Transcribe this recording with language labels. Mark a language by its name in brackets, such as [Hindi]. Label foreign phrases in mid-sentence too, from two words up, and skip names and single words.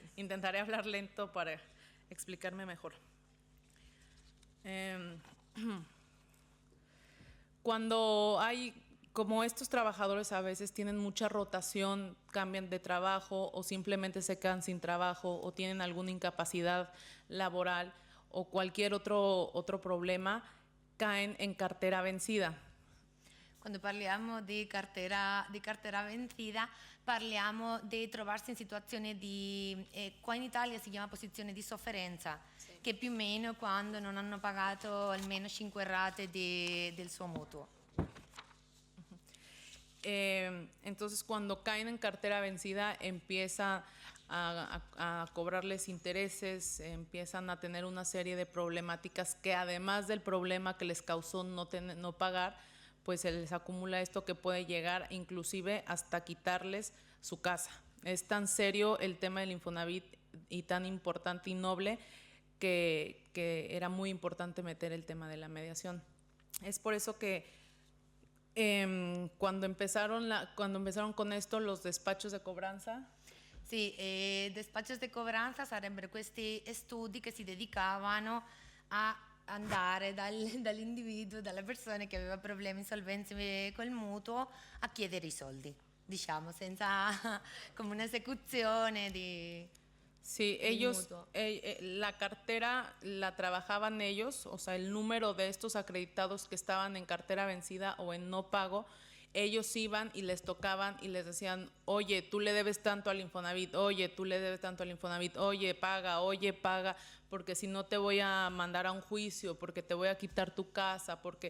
[Spanish] Intentaré hablar lento para explicarme mejor. Cuando hay, como estos trabajadores a veces tienen mucha rotación, cambian de trabajo o simplemente se quedan sin trabajo o tienen alguna incapacidad laboral o cualquier otro problema, caen en cartera vencida. [Italian] Quando parliamo di [Spanish] cartera vencida, [Italian] parliamo di trovarsi in situazione di, qua in Italia si chiama posizione di sofferenza, sì, che più o meno quando non hanno pagato almeno 5 rate del suo mutuo. [Spanish] Entonces, cuando caen en cartera vencida, empieza a cobrarles intereses, empiezan a tener una serie de problemáticas que, además del problema que les causó no pagar, pues se les acumula esto que puede llegar inclusive hasta quitarles su casa. Es tan serio el tema del Infonavit y tan importante y noble que era muy importante meter el tema de la mediación. Es por eso que cuando empezaron con esto los despachos de cobranza. [Italian] Sì, [Spanish] despachos de cobranza [Italian] sarebbero questi studi che si dedicavano a andare dall'individuo, dalla persona che aveva problemi, insolvenze col mutuo, a chiedere i soldi, diciamo, senza come un'esecuzione di... [Spanish] Sí, ellos, la cartera la trabajaban ellos, o sea, el número de estos acreditados que estaban en cartera vencida o en no pago, ellos iban y les tocaban y les decían, oye, tú le debes tanto al Infonavit, oye, tú le debes tanto al Infonavit, oye, paga, porque si no te voy a mandar a un juicio, porque te voy a quitar tu casa, porque...